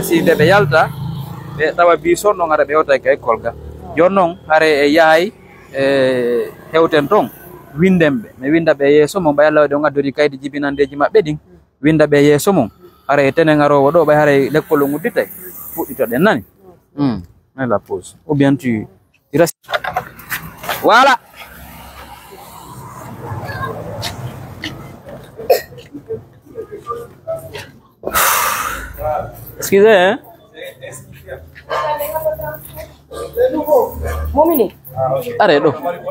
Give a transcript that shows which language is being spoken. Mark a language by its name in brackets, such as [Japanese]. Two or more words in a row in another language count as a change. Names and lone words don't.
[Fula] si nde ɓe yalta ɓe tawa bison ɗon hara ɓe yewta ko école ga joni noon haray e yahay hewten toon windenɓe mi winda ɓe yeeso mon ɓay Allah waɗi on addori kaydi jibinandeji maɓɓe ɗin winda ɓe yeeso mon haray e tenen arowo ɗo ɓay haray l'école o udditay fuɗɗitoɗen nani [French] la pause ou bien tu restes voilà excusez hein arrête d'eau.